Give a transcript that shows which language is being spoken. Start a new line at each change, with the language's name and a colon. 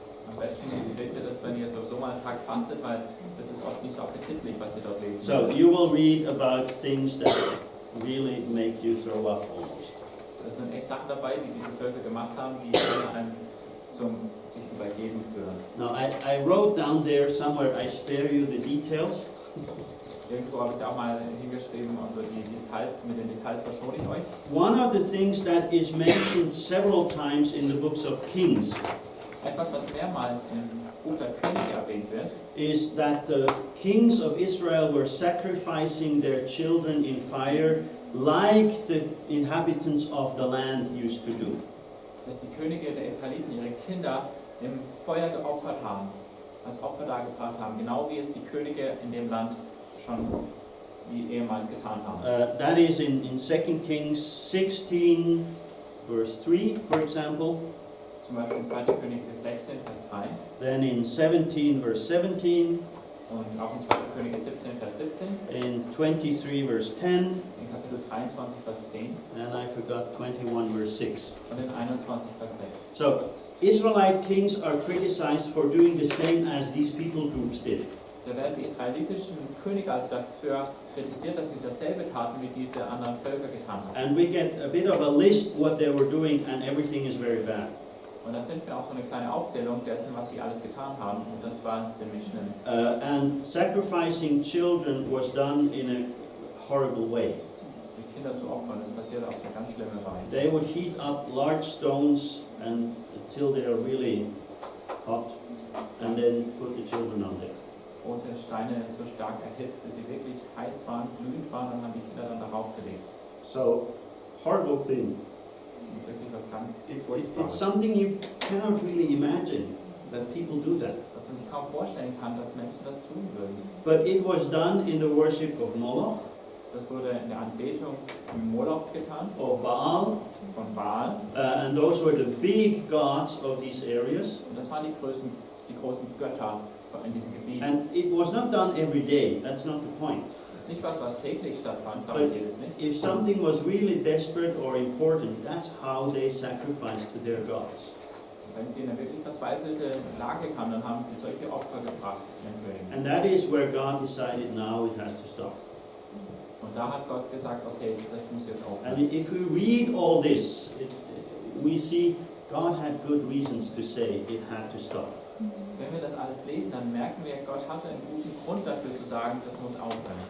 German: Am besten lest ihr das, wenn ihr sowieso mal einen Tag fastet, weil das ist oft nicht so appetitlich, was ihr dort lest.
English: So you will read about things that really make you throw up almost.
German: Das sind echt Sachen dabei, die diese Völker gemacht haben, die einem zum sich übergeben führen.
English: Now I wrote down there somewhere, I spare you the details.
German: Irgendwo habe ich da auch mal hingeschrieben, also die Details, mit den Details verschone ich euch.
English: One of the things that is mentioned several times in the books of Kings
German: Etwas, was mehrmals im Buch der Könige erwähnt wird,
English: is that the kings of Israel were sacrificing their children in fire like the inhabitants of the land used to do.
German: dass die Könige der Israeliten ihre Kinder im Feuer geopfert haben, als Opfer dargebracht haben, genau wie es die Könige in dem Land schon wie ehemals getan haben.
English: That is in 2 Kings 16 verse 3, for example.
German: Zum Beispiel in 2. Könige 16, Vers 3
English: Then in 17 verse 17.
German: und auch in 2. Könige 17, Vers 17,
English: In 23 verse 10.
German: in Kapitel 23, Vers 10
English: And I forgot 21 verse 6.
German: und in 21, Vers 6.
English: So, Israelite kings are criticized for doing the same as these people groups did.
German: Da werden die israelitischen Könige also dafür kritisiert, dass sie dasselbe taten, wie diese anderen Völker getan haben.
English: And we get a bit of a list what they were doing, and everything is very bad.
German: Und da finden wir auch so eine kleine Aufzählung dessen, was sie alles getan haben. Und das war ziemlich schlimm.
English: And sacrificing children was done in a horrible way.
German: Die Kinder zu opfern, das passiert auf eine ganz schlimme Weise.
English: They would heat up large stones until they are really hot, and then put the children on there.
German: Große Steine so stark erhitzt, bis sie wirklich heiß waren, glühend waren und haben die Kinder dann darauf gelegt.
English: So, horrible thing.
German: Und wirklich was ganz
English: It's
German: Furchtbares.
English: something you cannot really imagine that people do that.
German: Dass man sich kaum vorstellen kann, dass Menschen das tun würden.
English: But it was done in the worship of Moloch,
German: Das wurde in der Anbetung im Moloch getan,
English: of Baal,
German: von Baal.
English: and those were the big gods of these areas.
German: Und das waren die großen Götter in diesem Gebiet.
English: And it was not done every day, that's not the point.
German: Das ist nicht was täglich stattfand, darum geht es nicht.
English: If something was really desperate or important, that's how they sacrificed to their gods.
German: Wenn sie in eine wirklich verzweifelte Lage kamen, dann haben sie solche Opfer gebracht den Königen.
English: And that is where God decided now it has to stop.
German: Und da hat Gott gesagt, okay, das muss jetzt
English: And
German: aufhören.
English: if we read all this, we see God had good reasons to say it had to stop.
German: Wenn wir das alles lesen, dann merken wir, Gott hatte einen guten Grund dafür zu sagen, das muss aufhören.